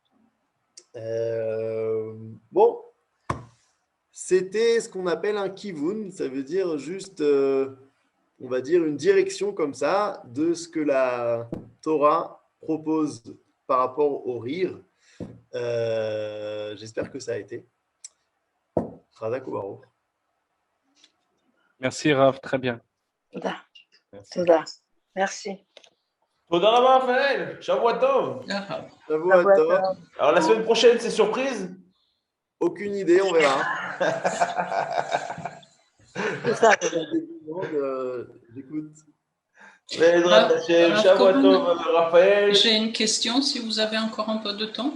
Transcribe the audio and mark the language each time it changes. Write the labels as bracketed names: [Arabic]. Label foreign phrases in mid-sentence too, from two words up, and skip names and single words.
[French] Bon, c'était ce qu'on appelle un kivun, ça veut dire juste, on va dire, une direction comme ça de ce que la Torah propose par rapport au rire. J'espère que ça a été. Razak ou Baruch. Merci Rav, très bien. Merci. [Hebrew] תודה רבה, רפאל. שבוע טוב. שבוע טוב. [French] Alors, la semaine prochaine, c'est surprise? Aucune idée, on verra. C'est ça. J'écoute. [Hebrew] שבוע טוב, Raphaël. [French] J'ai une question, si vous avez encore un peu de temps.